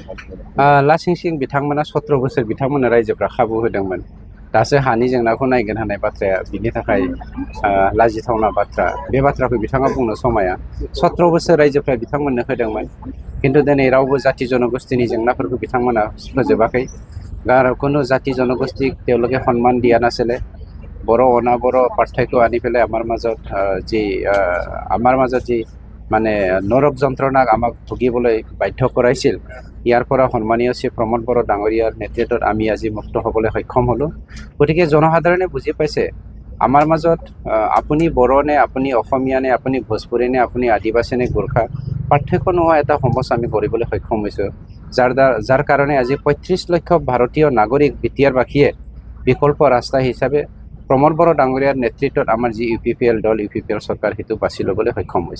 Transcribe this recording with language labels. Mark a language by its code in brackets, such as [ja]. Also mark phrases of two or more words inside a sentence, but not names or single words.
[brx] लासिं बिथांमोना 17 बोसोर बिथांमोननो रायजोफ्रा खाबु होदोंमोन। दासो हानि जेंनाखौ नायगोन होननाय बाथ्राया बिनि थाखाय लाजिथावना बाथ्रा। बे बाथ्राखौ बिथाङा बुंनो समाया। 17 बोसोर रायजोफ्रा बिथांमोननो होदोंमोन। खिन्थु दिनै रावबो जाथि जनगोष्ठीनि जेंनाफोरखौ बिथांमोना फोजोबाखै। [as] গাঁৱৰ কোনো জাতি জনগোষ্ঠীক তেওঁলোকে সন্মান দিয়া নাছিলে বড়ো অনাবড়ো পাৰ্থক্য আনি পেলাই আমাৰ মাজত যি মানে নৰক যন্ত্ৰণাক আমাক ভুগিবলৈ বাধ্য কৰাইছিল ইয়াৰ পৰা সন্মানীয় শ্ৰী প্ৰমোদ বড়ো ডাঙৰীয়াৰ নেতৃত্বত আমি আজি মুক্ত হ'বলৈ সক্ষম হ'লোঁ গতিকে জনসাধাৰণে বুজি পাইছে আমাৰ মাজত আপুনি বড়ো নে আপুনি অসমীয়া নে আপুনি ভোজপুৰী নে আপুনি আদিবাসী নে গোৰ্খা পাৰ্থক্য নোহোৱা এটা সমস্যা আমি কৰিবলৈ সক্ষম হৈছোঁ যাৰ কাৰণে আজি ৩৫ লক্ষ ভাৰতীয় নাগৰিক বিটিআৰবাসীয়ে বিকল্প ৰাস্তা হিচাপে প্ৰমোদ বড়ো ডাঙৰীয়াৰ নেতৃত্বত আমাৰ যি UPPL দল UPPL চৰকাৰ সেইটো বাছি ল'বলৈ সক্ষম হৈছে